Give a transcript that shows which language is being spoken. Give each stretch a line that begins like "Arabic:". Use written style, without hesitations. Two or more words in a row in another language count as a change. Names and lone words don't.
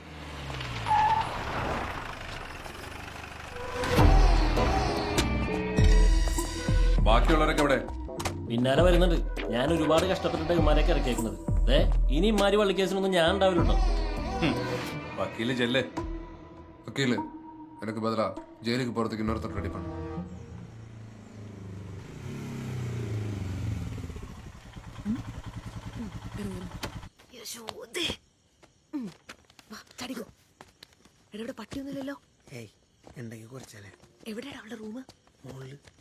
Malayalam: ബാക്കിയുള്ളവരൊക്കെ എവിടെ? പിന്നാലെ വരുന്നുണ്ട്. ഞാൻ ഒരുപാട് കഷ്ടപ്പെട്ടിട്ട് ഇമാരൊക്കെ ഇറക്കിയേക്കുന്നത്. ഇനി ഇമാരി വള്ളിക്കേസിനൊന്നും ഞാൻ ഉണ്ടാവില്ലുണ്ടോ? വക്കീല് ചെല്ലേ.
Tamil: വക്കീല് எனக்கு பதிலா ஜெயிலுக்கு போறதுக்கு இன்னொருத்தர் ரெடி பண்ணு.
Malayalam: എവിടെ പട്ടിയൊന്നുമില്ലല്ലോ. ഏയ്, ഉണ്ടെങ്കിൽ കുറച്ചാലേ. എവിടെയാണ് അവളുടെ റൂം? മോളില്.